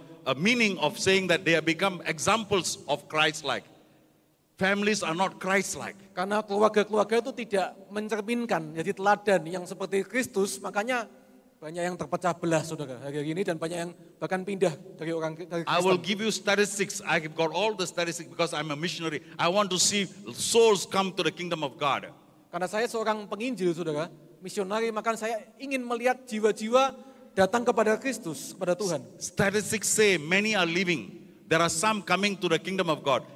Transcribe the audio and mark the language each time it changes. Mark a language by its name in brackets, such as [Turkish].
[English] A meaning of saying that they have become examples of Christ-like. Families are not Christ-like. [Indonesian] Karena keluarga-keluarga itu tidak mencerminkan, jadi teladan yang seperti Kristus, makanya banyak yang terpecah belah, saudara, hari ini, dan banyak yang bahkan pindah dari Kristen. [English] I will give you statistics. I have got all the statistics because I'm a missionary. I want to see souls come to the kingdom of God. [Indonesian] Karena saya seorang penginjil, saudara, misionari, maka saya ingin melihat jiwa-jiwa datang kepada Kristus, kepada Tuhan. [English] Statistics say many are leaving. There are some coming to the kingdom of God.